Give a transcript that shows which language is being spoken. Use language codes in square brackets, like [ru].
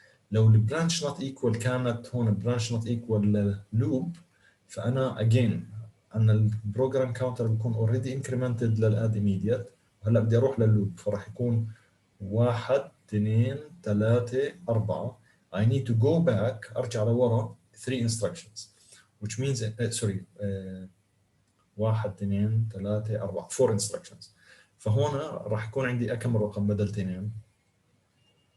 [ar] لو البرانش not equal كانت هون برانش not equal للوب، فانا again انا البروجرام كاونتر بيكون already incremented للاد immediate، وهلا بدي اروح لللوب، فراح يكون 1 2 3 4. [en] I need to go back [ar] ارجع لورا [en] 3 instructions which means sorry 1 2 3 4 4 instructions. [ar] فهون راح يكون عندي كم رقم بدل 2؟